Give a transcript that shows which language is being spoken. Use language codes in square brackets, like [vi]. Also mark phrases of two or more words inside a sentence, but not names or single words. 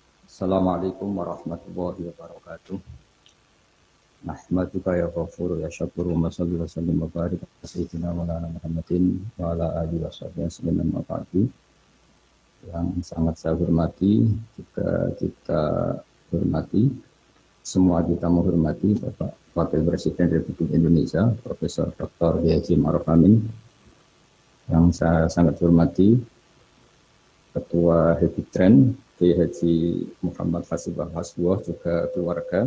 [ar] السلام عليكم ورحمة الله وبركاته. نحمدك يا غفور يا شكور وصل وسلم وبارك على سيدنا وعلى محمد وعلى آله وصحبه وسلم وبعد. [id] Yang sangat saya hormati, juga kita hormati, semua kita menghormati Bapak Wakil Presiden Republik Indonesia, Profesor Dr. Haji Ma'ruf Amin. Yang saya sangat hormati, Ketua Hebitren Haji Muhammad Fasibah Hasbuah, juga keluarga.